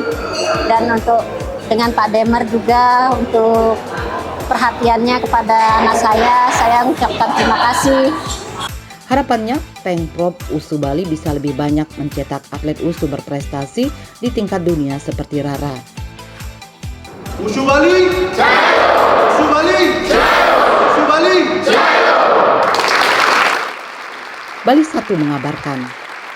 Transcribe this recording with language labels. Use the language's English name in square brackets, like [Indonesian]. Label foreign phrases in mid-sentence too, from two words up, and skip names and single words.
[Indonesian] Dan untuk dengan Pak Demer juga untuk perhatiannya kepada anak saya mengucapkan terima kasih. Harapannya, Pengprov USU Bali bisa lebih banyak mencetak atlet USU berprestasi di tingkat dunia seperti Rara. USU Bali, jaya! USU Bali, jaya! USU Bali, jaya! Bali 1 mengabarkan.